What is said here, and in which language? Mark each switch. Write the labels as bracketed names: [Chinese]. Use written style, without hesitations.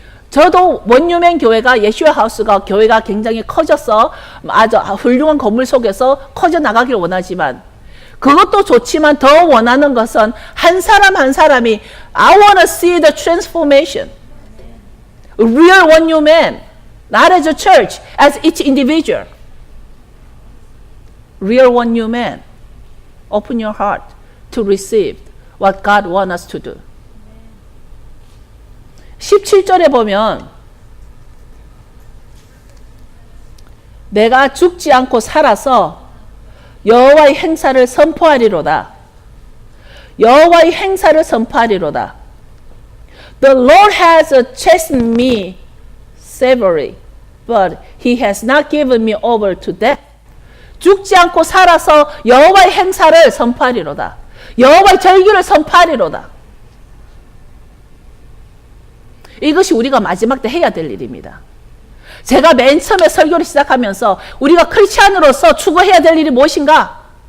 [Korean] 저도 원유맨 교회가 예슈아 하우스가 교회가 굉장히 커져서 아주 훌륭한 건물 속에서 커져 나가기를 원하지만 그것도 좋지만 더 원하는 것은 한 사람 한 사람이 [English] I want to see the transformation. Real one new man. Not as a church, as each individual. Real one new man. Open your heart to receive what God wants us to do. [Korean] 17절에 보면 내가 죽지 않고 살아서 여호와의 행사를 선포하리로다. 여호와의 행사를 선포하리로다. [English] The Lord has chastened me severely, but He has not given me over to death. [Korean] 죽지 않고 살아서 여호와의 행사를 선포하리로다. 여호와의 절기를 선포하리로다. 이것이 우리가 마지막 때 해야 될 일입니다. 제가 맨 처음에 설교를 시작하면서 우리가 크리스찬으로서 추구해야 될 일이 무엇인가?